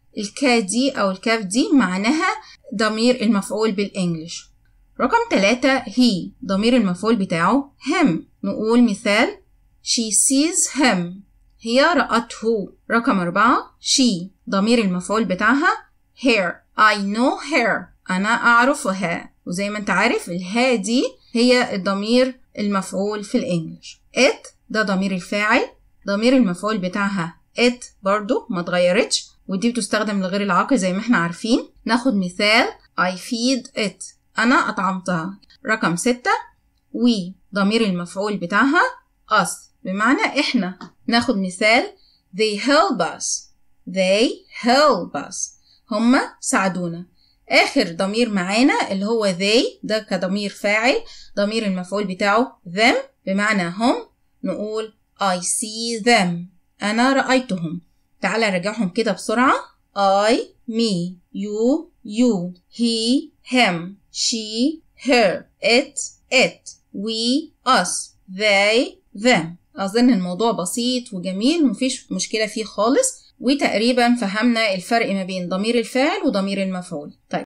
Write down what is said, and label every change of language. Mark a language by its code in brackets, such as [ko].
[ar] الكا دي أو الكاف دي معناها ضمير المفعول بالإنجليش. رقم 3 he ضمير المفعول بتاعه him. نقول مثال [en] she sees him، [ar] هي رأته. رقم 4 she ضمير المفعول بتاعها her. [en] I know her، [ar] أنا أعرفها. وزي ما أنت عارف الها دي هي الضمير المفعول في الإنجليش. it ده ضمير الفاعل، ضمير المفعول بتاعها it برضو ما اتغيرتش، ودي بتستخدم لغير العاقل زي ما احنا عارفين. ناخد مثال [en] I feed it، [ar] أنا أطعمتها. رقم 6 we ضمير المفعول بتاعها us بمعنى إحنا. [en] ناخد مثال they help us، they help us، [ar] هما ساعدونا. آخر ضمير معانا اللي هو they ده كضمير فاعل، ضمير المفعول بتاعه them بمعنى هم. [en] نقول I see them، [ar] أنا رأيتهم. تعال نراجعهم كده بسرعة. [en] I me you he him she her it we us they them. [ar] أظن الموضوع بسيط وجميل ومفيش مشكلة فيه خالص، وتقريبا فهمنا الفرق ما بين ضمير الفاعل وضمير المفعول. طيب